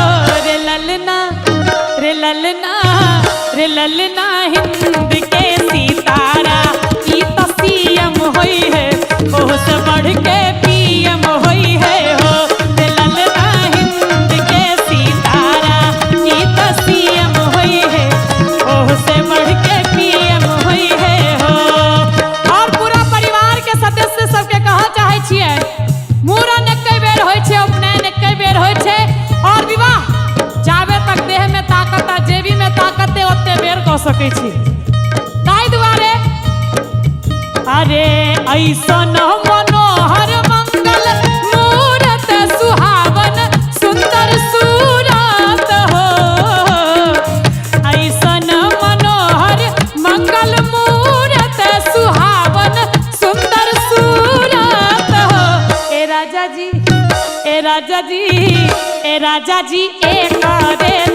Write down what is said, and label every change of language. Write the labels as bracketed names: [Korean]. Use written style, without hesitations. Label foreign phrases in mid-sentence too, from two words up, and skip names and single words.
[Bhojpuri] रे ललना रे ललना रे ललना हिंद के सितारा, ई तो सीएम होई है, ओह से बढ़ के पीएम होई है हो, रे ललना हिंद के सितारा, ई तो सीएम होई है, ओह से बढ़ के पीएम होई है हो। [Maithili] और पूरा परिवार के सदस्य सबके कहऽ चाहै छियै, मूड़न एकै बेर होइ छै, उपनयन एकै बेर होइ छै, और विवाह जाबे तक देह में ताकत आ जेबी में ताकत है ओते बेर कऽ सकै छी। [Bhojpuri] ताहि दुआरे अरे ऐसन मनोहर मंगल मूरत सुहावन सुंदर सूरत हो, ऐसन मनोहर मंगल मूरत सुहावन सुंदर सूरत हो, ए राजा जी ए राजा जी ए राजा जी एक